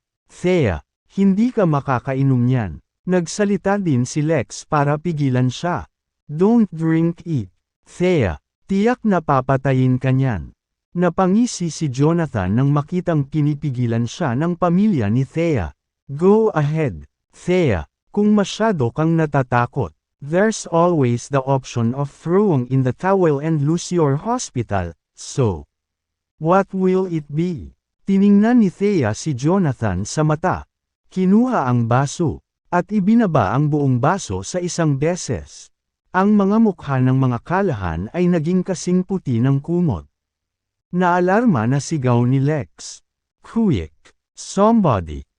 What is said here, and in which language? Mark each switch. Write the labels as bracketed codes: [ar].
[tl] Thea, hindi ka makakainom niyan. Nagsalita din si Lex para pigilan siya. [en] Don't drink it. [tl] Thea, tiyak na papatayin ka niyan. Napangisi si Jonathan nang makitang pinipigilan siya ng pamilya ni Thea. [en] Go ahead, [tl] Thea, kung masyado kang natatakot. [en] There's always the option of throwing in the towel and lose your hospital, so what will it be? [tl] Tiningnan ni Thea si Jonathan sa mata. Kinuha ang baso, at ibinaba ang buong baso sa isang beses. Ang mga mukha ng mga kalahan ay naging kasing puti ng kumot. Naalarma na sigaw ni Lex. [en] Quick! Somebody!